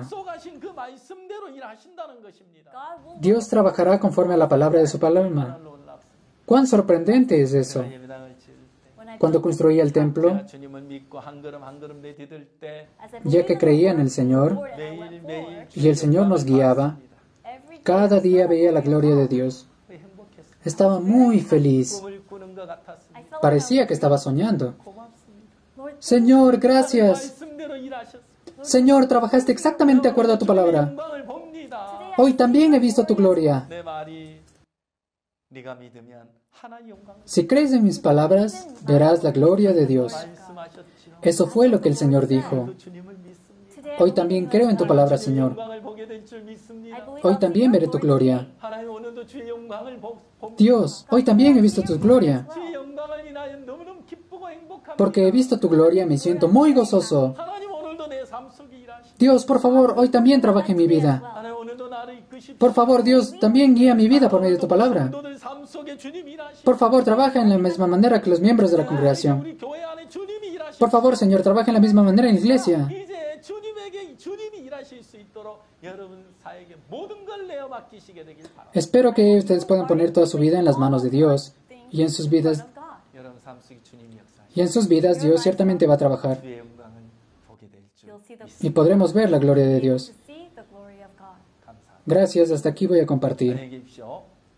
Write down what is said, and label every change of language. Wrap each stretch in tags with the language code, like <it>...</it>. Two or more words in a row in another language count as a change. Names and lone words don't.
<ko>약속하신 그 말씀대로 일하신다는 것입니다.</ko> <en>God will</en> <es>Dios trabajará conforme a la palabra de su palabra.</es> <ko>놀랍습니다.</ko> <es>¡Cuán sorprendente es eso!</es> <ko>예배당을 지을 때</ko> <en>when I</en> <es>Cuando construía el templo,</es> <ko>제가 주님을 믿고 한 걸음 한 걸음 내디딜 때</ko> <en>as I</en> <es>ya que</es> <en>believed</en> <es>creía en</es> <en>in</en> <es>el Señor</es> <en>the Lord and I went</en> <ko>매일매일</ko> <en>forward,</en> <es>y el Señor nos guiaba,</es> <en>every day</en> <es>cada día veía la gloria de Dios.</es> <ko>행복했습니다.</ko> <es>Estaba muy feliz.</es> <ko>꿈을 꾸는 것 같았습니다.</ko> <en>I felt</en> <es>Parecía que estaba soñando.</es> <ko>고맙습니다.</ko> <en>Lord,</en> <es>Señor, gracias.</es> <ko>말씀대로 일하셨습니다.</ko> <es>Señor, trabajaste exactamente de acuerdo a tu palabra.</es> <ko>영광을 봅니다.</ko> <es>Hoy también he visto tu gloria.</es> <ko>내 말이 네가 믿으면 하나님 영광을</ko> <es>Si crees en mis palabras, verás la gloria de Dios.</es> <ko>말씀하셨지요.</ko> <es>Eso fue lo que el Señor dijo.</es> <ko>또 주님을 믿습니다.</ko> <en>today I</en> <es>Hoy</es> <en>believe</en> <es>también</es> <en>in</en> <es>creo en tu palabra,</es> <ko>주님의</ko> <es>Señor.</es> <ko>영광을 보게 될 줄</ko> <en>I</en> <ko>믿습니다.</ko> <en>believe</en> <es>Hoy</es> <en>I'll</en> <es>también</es> <en>see</en> <es>veré</es> <en>your</en> <es>tu</es> <en>glory.</en> <es>gloria.</es> <ko>하나님 오늘도 주의 영광을 봅니다.</ko> <es>Dios, hoy también he visto tu gloria.</es> <ko>주의 영광을 인하여 너무너무 기쁘고 행복합니다.</ko> <es>Porque he visto tu gloria, me siento muy gozoso.</es> <ko>하나님 오늘도 내 삶 속에 일하시고</ko> <es>Dios, por favor, hoy también trabaje en mi vida.</es> <ko>하나님 오늘도 나를 이끄십시오.</ko> <es>Por favor, Dios, también guía mi vida por medio de tu palabra.</es> <ko>성도들 삶 속에 주님이 일하시고</ko> <es>Por favor, trabaja en la misma manera que los miembros de la congregación.</es> <ko>우리 교회 안에 주님이 일하시고</ko> <es>Por favor, Señor, trabaja en la misma manera en la iglesia.</es> <ko>이제 주님에게 주님이 일하실 수 있도록 여러분 사에게 모든 걸 내어 맡기시게 되길 바랍니다.</ko> <es>Espero que ustedes puedan poner toda su vida en las manos de Dios y en sus vidas.</es> <en>of God.</en> <ko>여러분 삶 속에 주님이 역사하시고</ko> <es>Y en sus vidas Dios ciertamente va a trabajar</es> <ko>주의 영광을 보게 될 줄</ko> <en>You'll see the</en> <es>y podremos ver la gloria de Dios.</es> <en>to see the glory of God.</en> <ko>감사합니다.</ko> <es>Gracias, hasta aquí voy a compartir.</es> <ko>안녕히 계십시오.</ko>